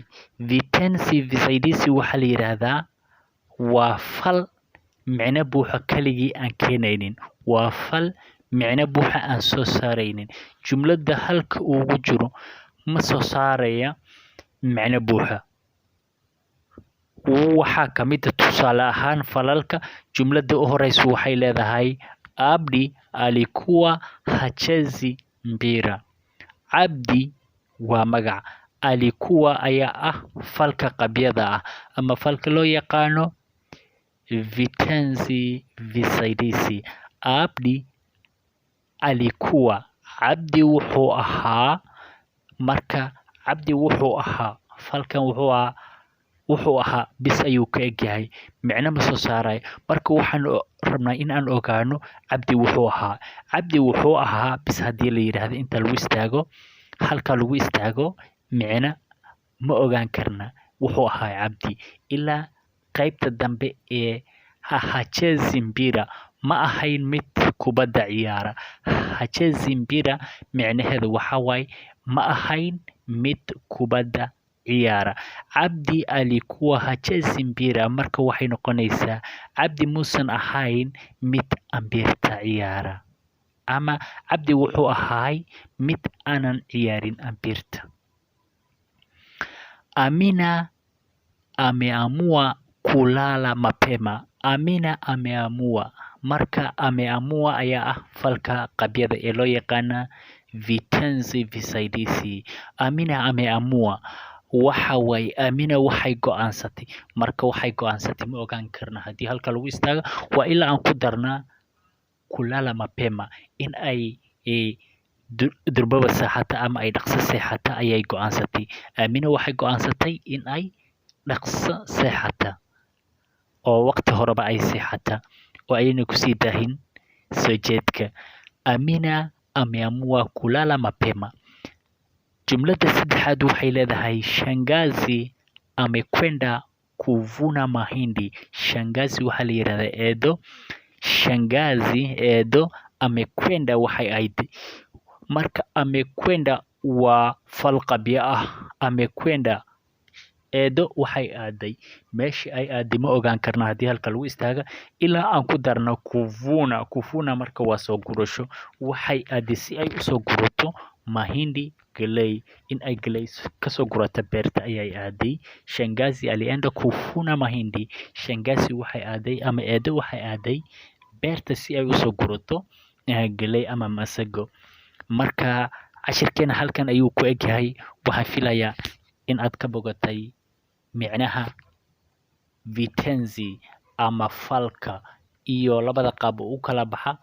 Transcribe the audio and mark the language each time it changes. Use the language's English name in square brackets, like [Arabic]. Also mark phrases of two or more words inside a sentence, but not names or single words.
[Swahili] Vitenzi visaidizi [Somali] waxaa la yiraahdaa waa fal micno buuxa keligii aan keenaynin. Waa fal micno buuxa aan soo saaraynin. Jumlada halka ugu jiro ma soo saaraya micno buuxa. Waxaa ka mid ah tusaale ahaan falalka. Jumlada u horeysa waxay leedahay [Swahili] Abdi alikuwa hachezi mpira. [Somali] Abdi waa magac, alikuwa ayaa ah falka qabyada ah ama falka loo yaqaano [Swahili] vitenzi visaidizi. [Somali] Abdi alikuwa, Abdi wuxuu ahaa. Marka Abdi wuxuu ahaa, falkan wuxuu ahaa bis ayuu ka egyahay, micno ma soo saarayo. Marka waxaan rabnaa in aan ogaano Abdi wuxuu ahaa. Abdi wuxuu ahaa bis haddii la yiraahdo inta lagu istaago, halka lagu istaago, micno ma ogaan karna wuxuu ahaa Abdi. Ilaa qaybta dambe ee [Swahili] hachezi mpira, [Somali] ma ahayn mid kubadda ciyaara. [Swahili] Hachezi mpira [Somali] micnaheedu waxa waaye ma ahayn mid kubadda ciyaara. [Swahili] Abdi alikuwa hachezi mpira, [Somali] marka waxay noqonaysaa Abdi muusan ahayn mid ambirta ciyaara, ama Abdi wuxuu ahaay mid aanan ciyaarin ambirta. [Swahili] Amina ameamua kulala mapema. Amina ameamua. [Somali] Marka ameamua ayaa ah falka qabyada ee loo yaqaana [Swahili] vitenzi visaidizi. [Somali] Amina ameamua waxa waaye Amina waxay go'aansatay. Marka waxay go'aansatay ma ogaan karna haddii halka lagu istaago. Waa ilaa aan ku darnaa [Swahili] kulala mapema, [Somali] in ay durbaba seexata ama ay dhaqso seexata ayay go'aansatay. Amina waxay go'aansatay in ay dhaqso seexata oo waqti horeba ay seexata oo ayna kusii daahin soo jeedka. [Swahili] Amina ameamua kulala mapema. [Somali] Jumlada saddexaad waxay leedahay [Swahili] shangazi amekwenda kuvuna mahindi. [Somali] Shangazi waxaa la yiraahdaa eedo. Shangazi eedo, amekwenda waxay ahayd. Marka amekwenda waa fal qabyo ah. Amekwenda eedo waxay aaday. Meeshii ay aaday ma ogaan karna haddii halka lagu istaaga. Ilaa aan ku darno kuvuna. Kuvuna marka waa soo gurasho. Waxay aaday si ay u soo gurato mahindi, galey. In ay galey kasoo gurata beerta ayay aaday. [Swahili] Shangazi alienda kuvuna mahindi. [Somali] Shangazi waxay aaday ama eedo waxay aaday beerta si ay u soo gurato galey ama masago. Marka cashirkeena halkan ayuu ku egyahay. Waxaan filayaa in aad ka bogatay micnaha vitenzi ama falka iyo labada qaab u kala baxa.